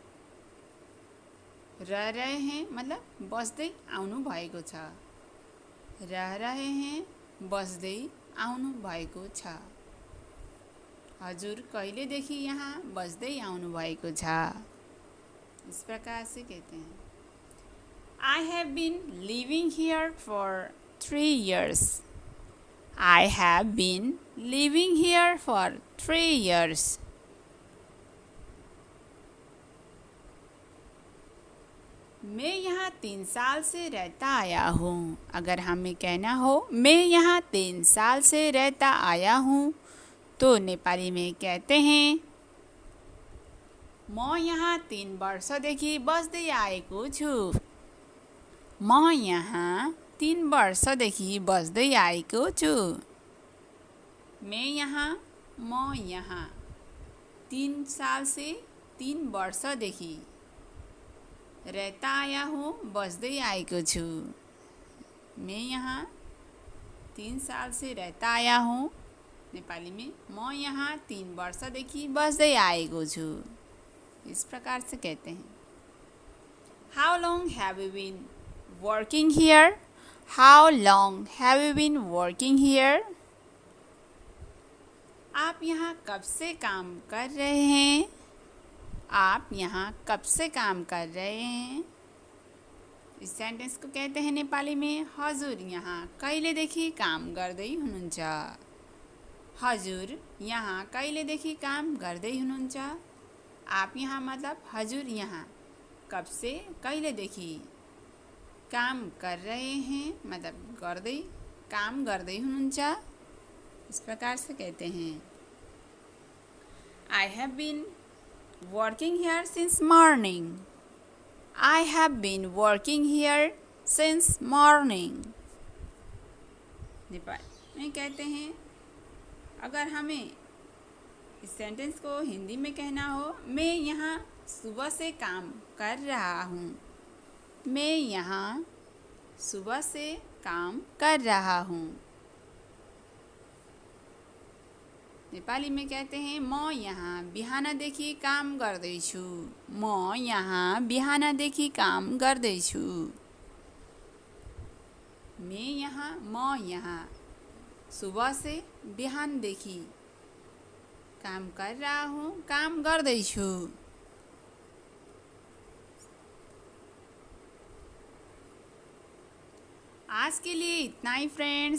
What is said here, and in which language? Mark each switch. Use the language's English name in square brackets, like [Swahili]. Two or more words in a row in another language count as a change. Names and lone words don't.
[Hindi] रह रहे हैं मतलब [Nepali] बस्दै आउनु भएको छ। [Hindi] रह रहे हैं [Nepali] बस्दै आउनु भएको छ। हजुर कहिलेदेखि यहाँ बस्दै आउनु भएको छ, [Hindi] इस प्रकार से कहते हैं। [English] I have been living here for 3 years. I have been living here for 3 years. [Hindi] मैं यहाँ 3 साल से रहता आया हूँ। अगर हमें कहना हो मैं यहाँ 3 साल से रहता आया हूँ तो नेपाली में कहते हैं [Nepali] म यहाँ 3 वर्षदेखि बस्दै आएको छु। म यहाँ 3 वर्षदेखि बस्दै आएको छु। [Hindi] मैं यहाँ 3 साल से 3 वर्षदेखि रहता आया हूँ [Nepali] बस्दै आएको छु। [Hindi] मैं यहाँ 3 साल से रहता आया हूँ। नेपाली में [Nepali] म यहाँ 3 वर्षदेखि बस्दै आएको छु, [Hindi] इस प्रकार से कहते हैं। [English] How long have you been working here? How long have you been working here? [Hindi] आप यहाँ कब से काम कर रहे हैं? आप यहाँ कब से काम कर रहे हैं? इस सेंटेंस को कहते हैं नेपाली में [Nepali] हजुर यहाँ कहिलेदेखि काम गर्दै हुनुहुन्छ? हजुर यहाँ कहिलेदेखि काम गर्दै हुनुहुन्छ? [Hindi] आप यहाँ मतलब [Nepali] हजुर यहाँ [Hindi] कब से कहिलेदेखि काम कर रहे हैं मतलब [Nepali] गर्दै काम गर्दै हुनुहुन्छ, [Hindi] इस प्रकार से कहते हैं। [English] I have been working here since morning. I have been working here since morning. [Hindi] नेपाल में कहते हैं अगर हमें इस सेंटेंस को हिंदी में कहना हो मैं यहाँ सुबह से काम कर रहा हूँ। मैं यहाँ सुबह से काम कर रहा हूँ। नेपाली में कहते हैं [Nepali] म यहाँ बिहानदेखि काम गर्दैछु। म यहाँ बिहानदेखि काम गर्दैछु। [Hindi] म यहाँ सुबह से बिहानदेखि काम कर रहा हूँ, [Nepali] काम गर्दैछु। [Hindi] आज के लिए इतना ही फ्रेंड्स।